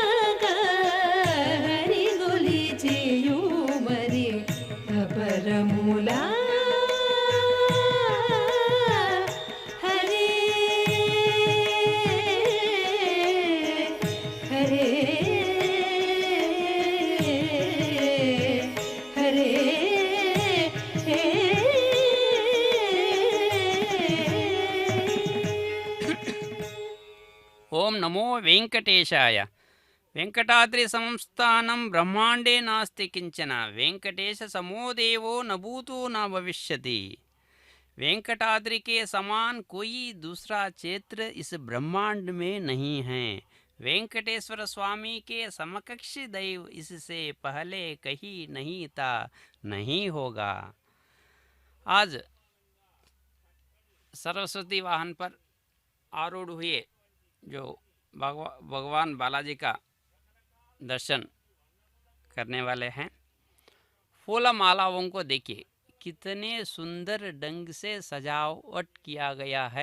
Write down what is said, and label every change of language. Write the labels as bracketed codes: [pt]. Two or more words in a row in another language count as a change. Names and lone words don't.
[te] హరిగొలిచియు మరి అపరముల హరే హరే హరే [sa] ఓం నమో వెంకటేశాయ. వెంకటాద్రి సంస్థానం బ్రహ్మాండే नास्ति किंचन वेंकटेश समो देवो न भूतो न भविष्यति. [hi] वेंकटाद्रि के समान कोई दूसरा क्षेत्र इस ब्रह्मांड में नहीं है. वेंकटेश्वर स्वामी के समकक्ष दैव इससे पहले कहीं नहीं था, नहीं होगा. आज सरस्वती वाहन पर आरूढ़ हुए जो भगवान बालाजी का दर्शन करने वाले हैं, फूल मालाओं को देखिए कितने सुंदर ढंग से सजावट किया गया है.